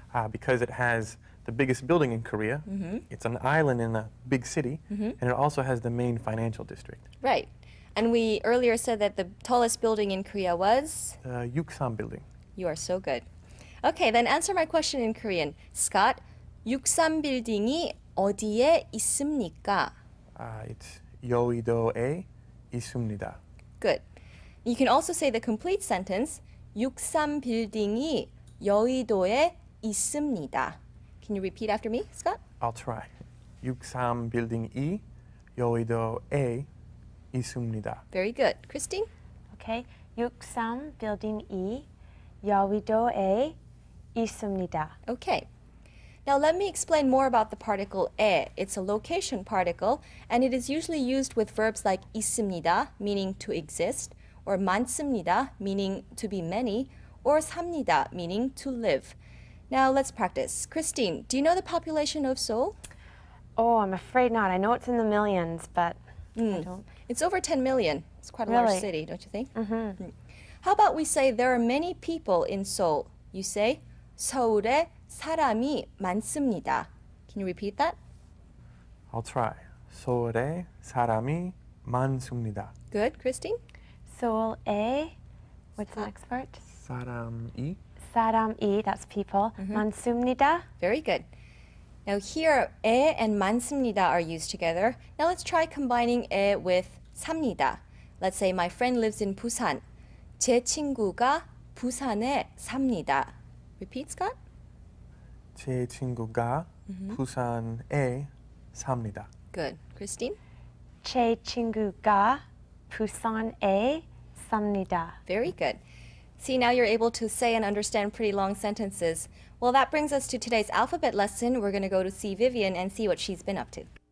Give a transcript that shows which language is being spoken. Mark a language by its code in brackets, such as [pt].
[en] Because it has the biggest building in Korea. It's an island in a big city. And it also has the main financial district. Right. And we earlier said that the tallest building in Korea was? The Yuksam building. You are so good. Okay, then answer my question in Korean. [ko] Scott, 63 빌딩이 어디에 있습니까? [en] It's [ko] 여의도에 있습니다. [en] Good. You can also say the complete sentence. [ko] 63 빌딩이 여의도에 있습니다. [en] Can you repeat after me, Scott? I'll try. [ko] 63 빌딩이 여의도에 있습니다. [en] Very good. Christine? Okay. [ko] 63 빌딩이 여의도에 있습니다. [en] Okay. Now let me explain more about the particle 에. It's a location particle, and it is usually used with verbs like 있습니다, meaning to exist, or 많습니다, meaning to be many, or 삽니다, meaning to live. Now let's practice. Christine, do you know the population of Seoul? Oh, I'm afraid not. I know it's in the millions, but I don't. It's over 10 million. It's quite a Really? large city, don't you think? How about we say there are many people in Seoul? You say [ko] 서울에 사람이 많습니다. [en] Can you repeat that? I'll try. [ko] 서울에 사람이 많습니다. [en] Good, Christine? 서울에, what's the next part? [ko] 사람이 [en] 사람이, that's people. [ko] 많습니다. [en] Very good. Now here, 에 and 많습니다 are used together. Now let's try combining 에 with 삽니다. Let's say my friend lives in Busan. [ko] 제 친구가 부산에 삽니다. [en] Repeat, Scott? [ko] 제 친구가 부산에 삽니다. [en] Good. Christine? [ko] 제 친구가 부산에 삽니다. [en] Very good. See, now you're able to say and understand pretty long sentences. Well, that brings us to today's alphabet lesson. We're going to go to see Vivian and see what she's been up to.